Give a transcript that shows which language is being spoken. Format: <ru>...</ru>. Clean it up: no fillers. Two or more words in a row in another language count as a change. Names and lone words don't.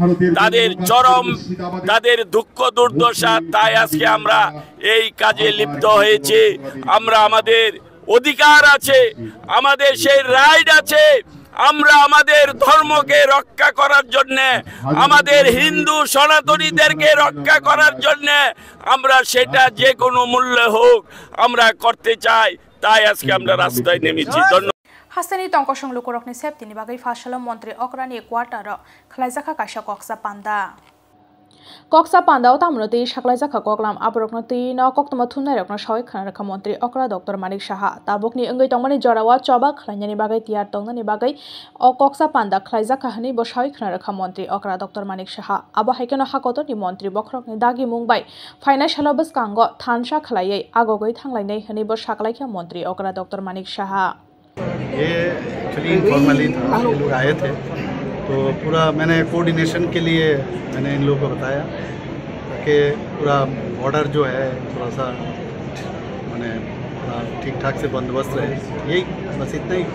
<bn>তাদের দুঃখ দুর্দশা তাই আজকে আমরা এই কাজে লিপ্ত হয়েছি আমরা আমাদের অধিকার আছে আমাদের সেই রাইট আছে আমরা আমাদের ধর্মকে রক্ষা করার জন্য আমাদের হিন্দু সনাতনীদেরকে রক্ষা করার জন্য আমরা সেটা যে কোনো মূল্যে হোক আমরা করতে চাই তাই আজকে আমরা রাস্তায় নেমেছি।</bn> <trp>Hastani tongkosong lukurokni septini bagai fasalo Montri Okrani Quartaro Khlaijaka kaisa Koksa Panda. Koksa Panda utamnoti Shaklaijaka Koklam Abroknoti no Koktama Thunarokno Shawai Khanaraka Montri Okra Dr. Manik Shaha Tabokni Engai Tongmani Jorawa Choba Khlainani bagai tiar tongnani bagai o Koksa Panda Khlaijaka hani bo Shawai Khanaraka Montri Okra Dr. Manik Shaha Abo haikeno hakotoni Montri Bokrokni dagi mungbai financial baskango thansha khlaiei agogoi thanglai hani bo Shaklaikha Montri Okra Dr. Manik Shaha</trp> <hi>ये</hi> <en>actually informally</en> <hi>था, ये लोग आए थे तो पूरा मैंने कोऑर्डिनेशन के लिए मैंने इन लोगों को बताया ताकि पूरा बॉर्डर जो है थोड़ा सा मैंने ठीक ठाक से बंदोबस्त रहे, यही बस इतना ही।</hi>